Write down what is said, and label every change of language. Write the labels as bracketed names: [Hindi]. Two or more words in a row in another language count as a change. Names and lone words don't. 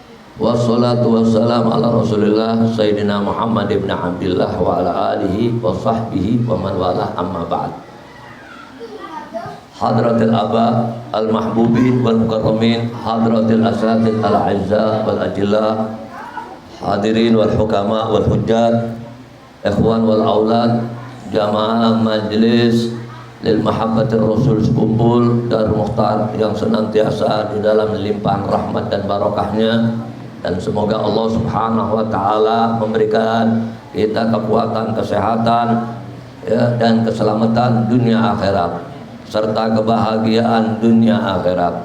[Arabic] والصلاة والسلام على رسول الله سيدنا محمد بن عبد الله وعلى آله وصحبه ومن والاه أما بعد. حضرة الآباء المحبوبين والمكرمين حضرة الأساتذة الأعزاء والأجلاء الحاضرين والحكماء والحجاج الإخوان والأولاد, [Indonesian] jamaah majlis lil mahabbatir rasul sekumpul Darul Mukhtar yang senantiasa di dalam limpahan rahmat dan barokahnya. Dan semoga Allah [Arabic] سبحانه وتعالى [Indonesian] memberikan kita kekuatan, kesehatan, ya, dan keselamatan dunia akhirat serta kebahagiaan dunia akhirat.